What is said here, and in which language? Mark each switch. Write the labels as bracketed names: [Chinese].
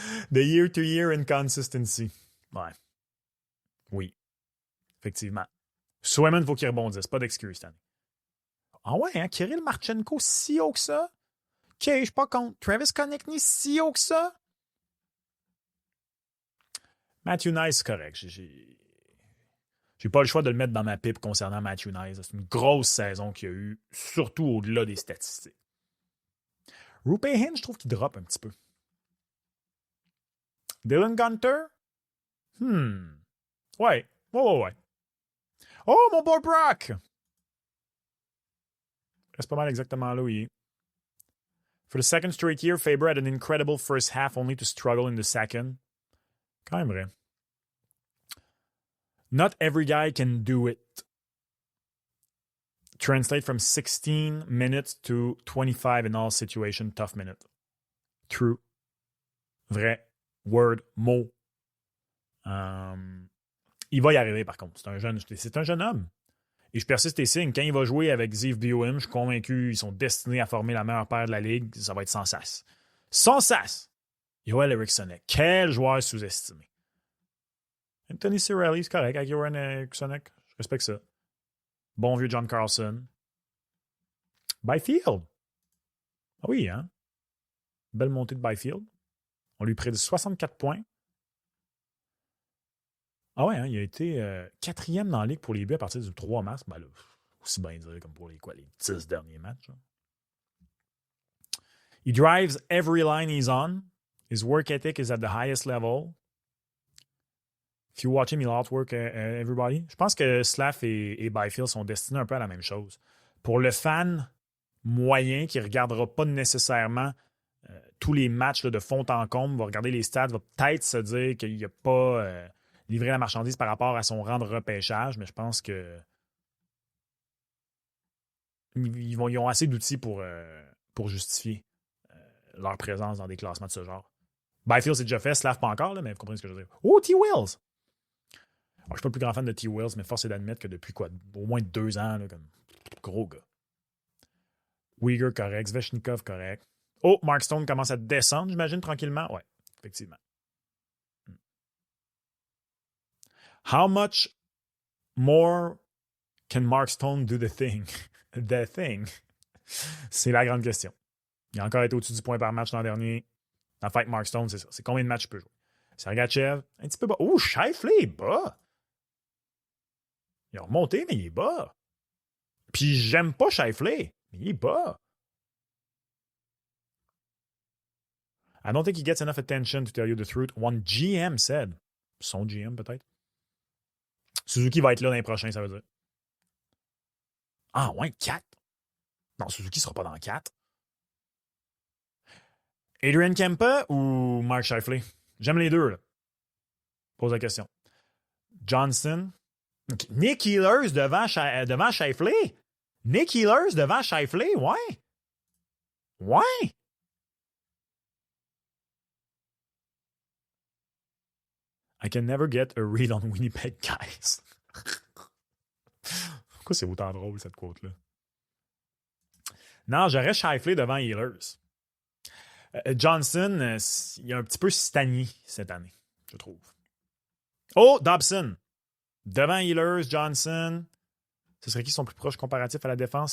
[English] The year-to-year inconsistency. [French] Ouais. Oui. Effectivement. Swayman, faut qu'il rebondisse. Pas d'excuse, cette année. Ah ouais, hein? Kirill Marchenko, si haut que ça? OK, je suis pas contre. Travis Konechny, si haut que ça? Matthew Nice, c'est correct. J'ai pas le choix de le mettre dans ma pipe concernant Matthew Nice. C'est une grosse saison qu'il y a eu, surtout au-delà des statistiques. Roope Hintz, je trouve qu'il drop un petit peu. Dylan Gunter? Ouais. Oh, mon boy Brock! Reste pas mal exactement là où il est. [English] For the second straight year, Faber had an incredible first half only to struggle in the second. [French] Quand même vrai. [English] Not every guy can do it. Translate from 16 minutes to 25 in all situations. Tough minute. True. Vrai. Word. Mot. [French] Il va y arriver, par contre. C'est un jeune homme. Et je persiste et signe. Quand il va jouer avec Ziv Buim, je suis convaincu qu'ils sont destinés à former la meilleure paire de la Ligue. Ça va être sans sas. Son sas. Joel Eriksson. Quel joueur sous-estimé. Anthony Cirelli, c'est correct. Avec Joel Eriksson, je respecte ça. Bon vieux John Carlson. Byfield. Ah oui, hein? Belle montée de Byfield. On lui prédit 64 points. Ah ouais, hein, il a été 4e dans la ligue pour les buts à partir du 3 mars. Ben là, aussi bien dire comme pour les 10 derniers matchs. Hein. [English] He drives every line he's on. His work ethic is at the highest level. If you watch him, he'll outwork everybody. [French] Je pense que Slav et Byfield sont destinés un peu à la même chose. Pour le fan moyen qui ne regardera pas nécessairement tous les matchs là, de fond en comble, va regarder les stats, va peut-être se dire qu'il n'a pas livré la marchandise par rapport à son rang de repêchage, mais je pense que ils ont assez d'outils pour justifier leur présence dans des classements de ce genre. Byfield, c'est déjà fait, Slav pas encore, là, mais vous comprenez ce que je veux dire. Oh, T-Wills! Alors, je ne suis pas le plus grand fan de T-Wills, mais force est d'admettre que depuis au moins 2 ans, là, comme gros gars. Uyghur, correct. Svechnikov, correct. Oh, Mark Stone commence à descendre, j'imagine, tranquillement. Oui, effectivement. [English] How much more can Mark Stone do the thing? The thing? [French] C'est la grande question. Il a encore été au-dessus du point par match l'an dernier. En fait, Mark Stone, c'est ça. C'est combien de matchs il peut jouer? Sergachev, un petit peu bas. Oh, Scheifele est bas. Il a remonté, mais il est bas. Puis j'aime pas Scheifele, mais il est bas. [English] I don't think he gets enough attention to tell you the truth. One GM said. [French] Son GM, peut-être. Suzuki va être là l'an prochain, ça veut dire. Ah, ouais, 4. Non, Suzuki sera pas dans 4. Adrian Kempa ou Mark Scheifele? J'aime les deux, là. Pose la question. Johnson. Nick Ehlers devant Scheifele? Nick Ehlers devant Scheifele? Ouais. Ouais. [English] I can never get a read on Winnipeg, guys. [French] Pourquoi c'est autant drôle, cette quote-là? Non, j'aurais Scheifele devant Ehlers. Johnson, il a un petit peu stagné cette année, je trouve. Oh, Dobson. Devant Ehlers, Johnson. Ce serait qui son plus proche comparatif à la défense?